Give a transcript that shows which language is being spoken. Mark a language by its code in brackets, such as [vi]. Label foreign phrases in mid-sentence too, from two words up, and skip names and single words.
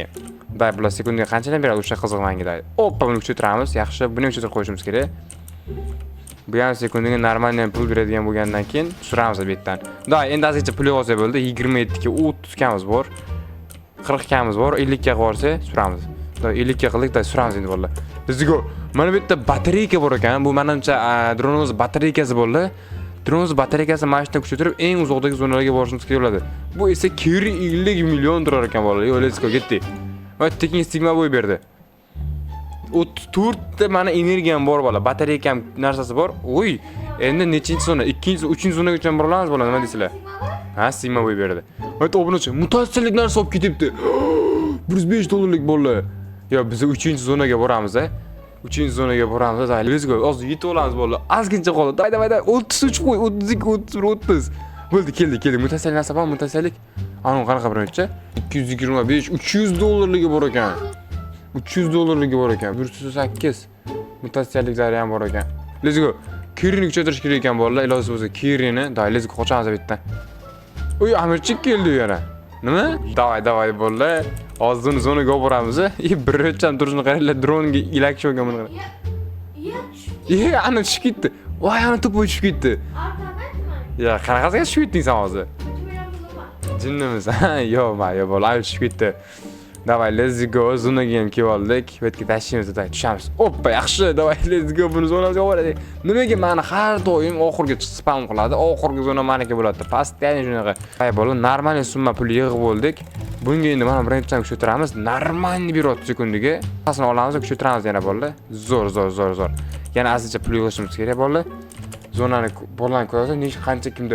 [uz] Davay, bular sekundiga qanchadan beradi o'sha qiziq menga davay. Hoppa, buni kuchaytiramiz. Yaxshi, buni kuchaytirib qo'yishimiz kerak. Bu ham sekundiga normalniy pul beradigan bo'lgandan keyin suramiz bu yerdan. Davay, endi azizcha pul yig'sa bo'ldi. 27 ga 30 kamiz bor. 40 kamiz bor. 50 ga borsa suramiz. 50 ga qildik, suramiz endi bo'ldi. [en] Let's go. [uz] Mana bu yerda batareyka bor ekan. Bu menimcha dronimiz batareykasi bo'ldi. Dronimiz batareykasi mashina kuchaytirib eng uzoqdagi zonalarga borishimiz kerak bo'ladi. Bu esa 250 million turar ekan bo'ladi. [en] Yo, let's go, [uz] ketdik. Va tekin stigma bo'y berdi. 34 ta mana energiyam bor bola, batareykam narsasi bor. Oy, endi nechinchi zona? 2-chi, 3-chi zonagacha bora olamiz bola, nima deysizlar? Ha, stigma bo'y berdi. Ayt obunachi, mutatsiyalik narsa olib ketibdi. $105 bola. Yo, biz 3-chi zonaga boramiz, a? 3-chi zonaga boramiz, [en] let's go. [uz] Hozir yetib olamiz bola. Ozgincha qoldi. Davay. 33 qo'y, 32, 31, 30. Bo'ldi, keldik. Mutatsiyalik narsa bormi? Mutatsiyalik. Ana qanaqa birinchi? $225, $300 bor ekan. $300 bor ekan. 108 mutatsiyalik zari ham bor ekan. [en] Let's go. [uz] Kirini kuchaytirish kerak ekan bolalar. Iloji bo'lsa Kirini, davay, [en] let's go, [uz] qochamiz bu yerdan. Uy, Amirchik keldi yana. Nima? Davay bolalar. Hozir zonaga olib boramiz. Birinchidan turishni qaranglar, dronga ilakishib olgan buni qarang. Ana tushib ketdi. Voy, ana to'p tushib ketdi. Ya, qanaqasiga tushib ketding sen hozir? Jinnimiz. Yo'q, bola, tushib ketdi. Davay, [en] let's go. [uz] Zonaga ham kelib oldik. Bu yerga tashlaymiz, tushamiz. Hoppa, yaxshi. Davay, [en] let's go. [uz] Buni zonamizga olib boraylik. Nimaga meni har doim oxirga spam qiladi? Oxirgi zona meniki bo'ladi. Pastda yana shunaqa. Hay bola, normal summa pul yig'ib oldik. Bunga endi mana birinchidan kuchaytiramiz. Normal beryapti sekundiga. Qasini olamiz va kuchaytiramiz yana bola. Zo'r. Yana azizcha pul yig'ishimiz kerak bola. Zonani bolan ko'rsa, necha qancha kimda?